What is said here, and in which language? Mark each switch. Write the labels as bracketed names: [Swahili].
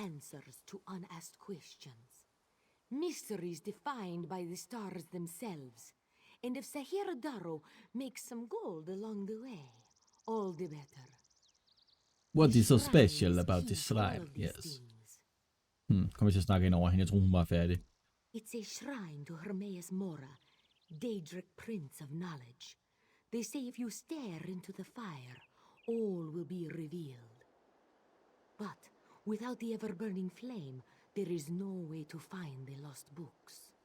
[English] Answers to unasked questions. Mysteries defined by the stars themselves. And if Shehiradaro makes some gold along the way, all the better. What is so special about this shrine? Yes. [Danish] Kommer til at snakke ind over hende. Jeg tror, hun var færdig. [English] It's a shrine to Hermaeus Mora, Daedric Prince of Knowledge. They say if you stare into the fire, all will be revealed. But without the ever-burning flame, there is no way to find the lost books.